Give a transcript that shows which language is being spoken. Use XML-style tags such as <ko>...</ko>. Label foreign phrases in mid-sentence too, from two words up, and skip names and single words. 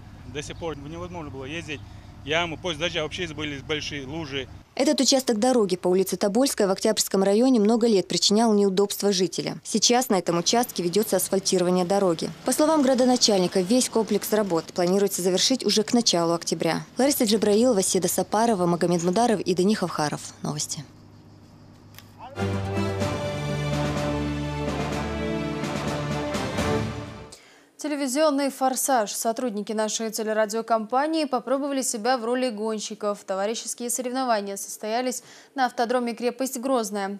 <ru>До сих пор невозможно было ездить. Ямы, после дождя вообще были большие лужи. Этот участок дороги по улице Тобольская в Октябрьском районе много лет причинял неудобства жителям. Сейчас на этом участке ведется асфальтирование дороги. По словам градоначальника, весь комплекс работ планируется завершить уже к началу октября. Лариса Джабраилова, Седа Сапарова, Магомед Мударов и Дани Хавхаров. Новости. Телевизионный «Форсаж». Сотрудники нашей телерадиокомпании попробовали себя в роли гонщиков. Товарищеские соревнования состоялись на автодроме «Крепость Грозная».</ru>